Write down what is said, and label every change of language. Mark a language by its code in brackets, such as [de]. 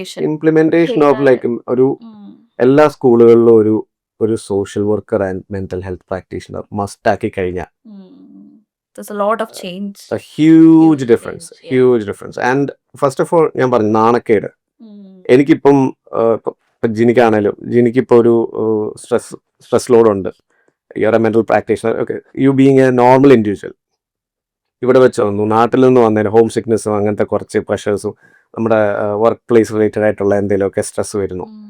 [en] implementation of like [ml] ഒരു എല്ലാ സ്കൂളുകളിലും ഒരു [en] social worker and mental health practitioner must [ml] ആക്കി കഴിഞ്ഞാൽ [en] there's a lot of change, a huge difference. And first of all [ml] ഞാൻ പറഞ്ഞു നാണക്കേട്. എനിക്കിപ്പം ജിനിക്കാണേലും ഒരു stress ലോഡുണ്ട്, [en] you are a mental practitioner, [ml] okay, [en] you being a normal individual, [ml] ഇവിടെ വെച്ച് വന്നു, നാട്ടിൽ നിന്ന് വന്നതിന് ഹോം സിക്നെസ്സും അങ്ങനത്തെ കുറച്ച് പ്രഷേഴ്സും നമ്മുടെ വർക്ക് പ്ലേസ് റിലേറ്റഡ് ആയിട്ടുള്ള എന്തെങ്കിലുമൊക്കെ സ്ട്രെസ് വരുന്നു.